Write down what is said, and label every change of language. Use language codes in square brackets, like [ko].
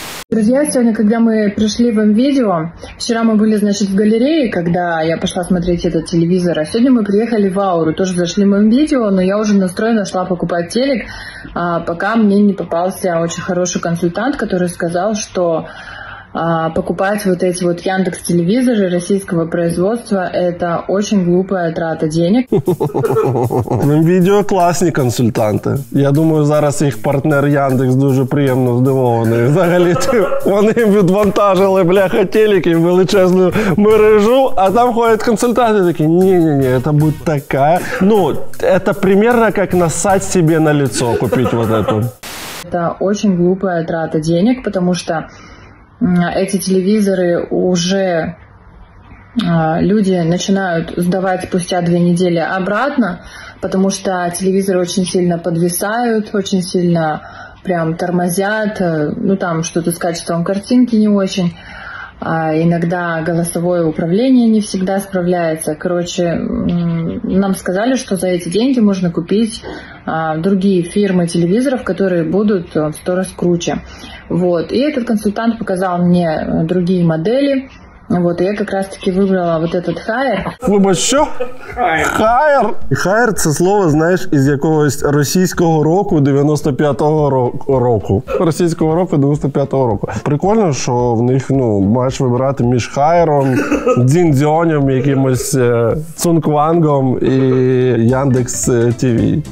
[ru] Друзья, сегодня, когда мы пришли в М-видео, вчера мы были, значит, в галерее, когда я пошла смотреть этот телевизор, а сегодня мы приехали в Ауру, тоже зашли в М-видео, но я уже настроена, шла покупать телек, пока мне не попался очень хороший консультант, который сказал, что покупать вот эти вот Яндекс-телевизоры российского производства – это очень глупая трата денег. [uk] Відео класні консультанти. Я думаю, зараз їх партнер Яндекс дуже приємно здивований. Взагалі, вони відвантажили, бляха, телеки в величезну мережу, а там ходять консультанти такі: [ru] не-не-не, это будет такая. Ну, это примерно как нассать себе на лицо, купить вот эту. Это очень глупая трата денег, потому что эти телевизоры уже люди начинают сдавать спустя 2 недели обратно, потому что телевизоры очень сильно подвисают, очень сильно прям тормозят, ну там что-то с качеством картинки не очень, иногда голосовое управление не всегда справляется. Короче, нам сказали, что за эти деньги можно купить другие фирмы телевизоров, которые будут в 100 раз круче. Вот. И этот консультант показал мне другие модели. Вот, и я как раз-таки вибрала вот этот Haier. [uk] Вибач, що? Haier? Haier – це слово, знаєш, із якогось російського року 95-го року. Російського року 95-го року. Прикольно, що в них, маєш вибирати між Haier, Дзіндзьонем, якимось Цунквангом і Яндекс ТВ.